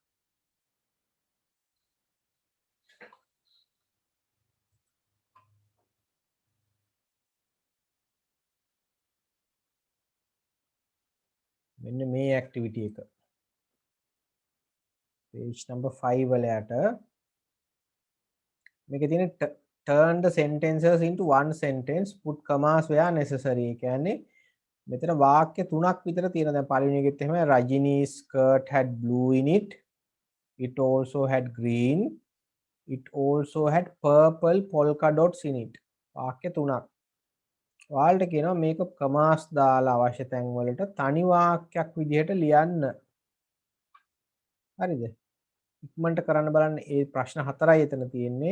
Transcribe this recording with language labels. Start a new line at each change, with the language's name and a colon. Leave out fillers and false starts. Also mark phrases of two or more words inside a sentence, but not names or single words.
Sinhala: මෙන්න මේ activity එක.
English: page number 5
Sinhala: වල යට මේකේ තියෙන
English: turn the sentences into one sentence, put commas where necessary.
Sinhala: කියන්නේ මෙතන වාක්‍ය තුනක් විතර තියෙනවා. දැන් පළවෙනි එකෙත් එහෙම
English: Rajini's skirt had blue in it. It also had green. It also had purple polka dots in it.
Sinhala: වාක්‍ය තුනක්. ඔයාලට කියනවා මේක කමාස් දාලා අවශ්‍ය තැන් වලට තනි වාක්‍යයක් විදිහට ලියන්න. හරිද? ඉක්මනට කරන්න බලන්න. ඒ ප්‍රශ්න හතරයි එතන තියෙන්නේ.